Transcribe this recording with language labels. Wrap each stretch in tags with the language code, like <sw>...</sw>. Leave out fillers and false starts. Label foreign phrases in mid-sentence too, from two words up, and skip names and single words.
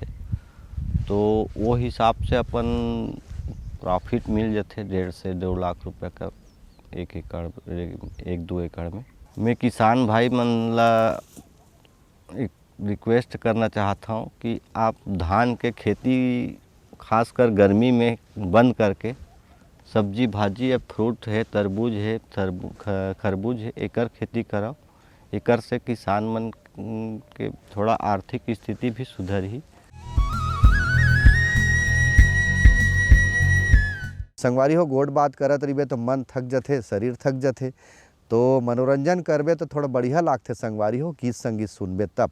<hne>तो वो हिसाब से अपन प्रॉफिट मिल जाते 1.5 से 2 लाख रुपए का 1 एकड़ 1-2 एकड़ में। मैं किसान भाई मन ला एक रिक्वेस्ट करना चाहता हूँ कि आप धान के खेती खासकर गर्मी में बंद करके सब्जी भाजी या फ्रूट है, तरबूज है, खरबूज है, एकर खेती कराओ। एकर से किसान मन के थोड़ा आर्थिक स्थिति भी सुधरही। संगवारी हो गोड़ बात करत रहिबे तो मन थक जाथे, शरीर थक जाथे, तो मनोरंजन करबे तो थोड़ा बढ़िया लागथे संगवारी हो, गीत संगीत सुनबे तब।</hne>